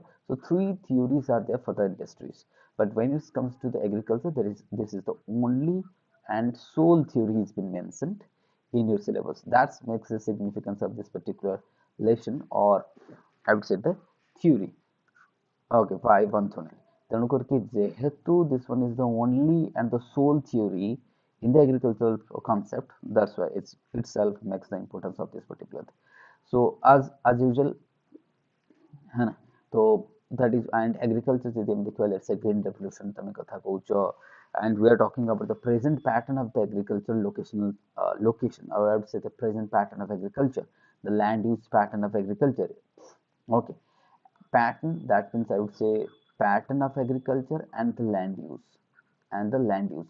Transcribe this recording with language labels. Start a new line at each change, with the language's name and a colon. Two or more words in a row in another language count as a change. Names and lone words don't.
English: So three theories are there for the industries. But when it comes to the agriculture, this is the only and sole theory has been mentioned in your syllabus. That makes the significance of this particular lesson, or I would say the theory. Okay, why Vonthunen?
Odia: ତେଣୁକରି ଯେହେତୁ
English: this one is the only and the sole theory in the agricultural concept, that's why it's itself makes the importance of this particular thing. So as usual,
Hindi: है ना, तो
English: that is, and agriculture
Odia: ଯଦି ଆମେ ଦେଖିବା,
English: let's say green revolution
Odia: ତମେ କଥା କହୁଛ,
English: and we are talking about the present pattern of the agricultural location, or I would say the present pattern of agriculture, the land use pattern of agriculture. Okay, pattern, that means I would say pattern of agriculture and the land use.